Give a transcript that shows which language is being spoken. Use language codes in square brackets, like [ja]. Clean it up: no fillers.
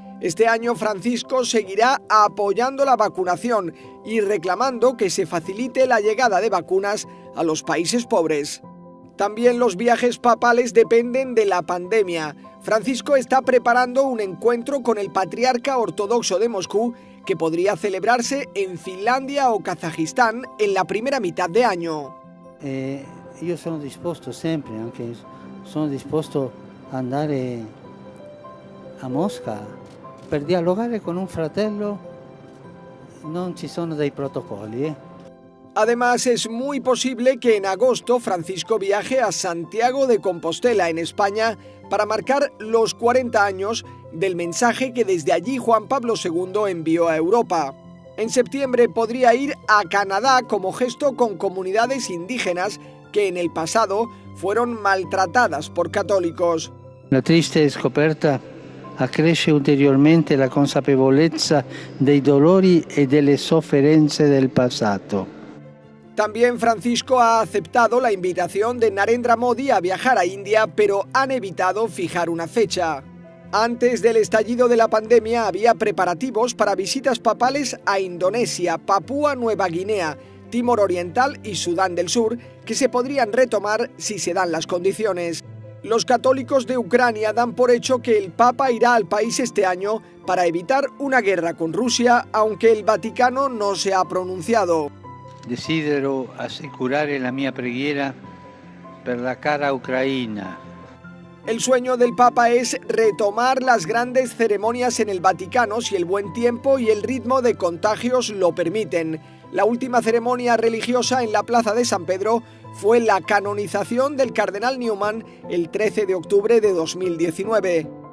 [es] Este año Francisco seguirá apoyando la vacunación y reclamando que se facilite la llegada de vacunas a los países pobres. También los viajes papales dependen de la pandemia. Francisco está preparando un encuentro con el patriarca ortodoxo de Moscú que podría celebrarse en Finlandia o Kazajistán en la primera mitad de año. [it] Io sono disposto sempre, anche sono disposto a andare a Mosca per dialogare con un fratello. Non ci sono dei protocolli. [es] Además, es muy posible que en agosto Francisco viaje a Santiago de Compostela, en España, para marcar los 40 años del mensaje que desde allí Juan Pablo II envió a Europa. En septiembre podría ir a Canadá como gesto con comunidades indígenas que en el pasado fueron maltratadas por católicos. [it] La triste scoperta accresce ulteriormente la consapevolezza dei dolori e delle sofferenze del passato. [es] También Francisco ha aceptado la invitación de Narendra Modi a viajar a India, pero han evitado fijar una fecha. Antes del estallido de la pandemia había preparativos para visitas papales a Indonesia, Papúa Nueva Guinea, Timor Oriental y Sudán del Sur, que se podrían retomar si se dan las condiciones. Los católicos de Ucrania dan por hecho que el Papa irá al país este año para evitar una guerra con Rusia, aunque el Vaticano no se ha pronunciado. [it] Desidero assicurare la mia preghiera per la cara Ucraina. [es] El sueño del Papa es retomar las grandes ceremonias en el Vaticano si el buen tiempo y el ritmo de contagios lo permiten. La última ceremonia religiosa en la Plaza de San Pedro fue la canonización del cardenal Newman el 13 de octubre de 2019.